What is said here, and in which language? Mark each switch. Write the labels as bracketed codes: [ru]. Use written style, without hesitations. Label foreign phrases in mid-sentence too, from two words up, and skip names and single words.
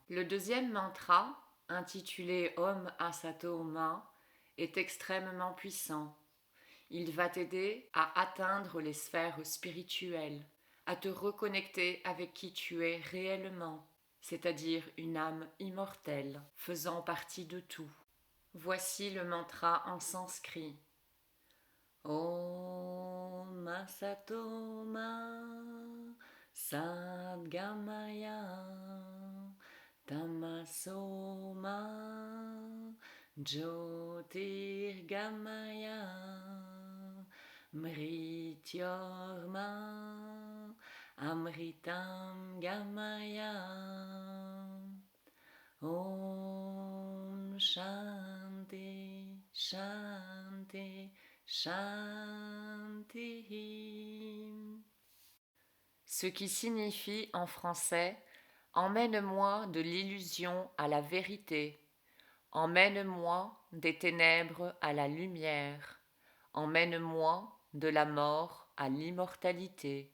[fr] Le deuxième mantra, intitulé Om Asato Ma, est extrêmement puissant. Il va t'aider à atteindre les sphères spirituelles, à te reconnecter avec qui tu es réellement, c'est-à-dire une âme immortelle, faisant partie de tout. Voici le mantra en sanskrit. [sa] Om Asato Ma Sadgamaya Tamaso Ma Jyotirgamaya Mrityorma Amritam Gamaya Om Shanti Shanti Shanti. [fr] Ce qui signifie en français Emmène-moi de l'illusion à la vérité, emmène-moi des ténèbres à la lumière, emmène-moi de la mort à l'immortalité.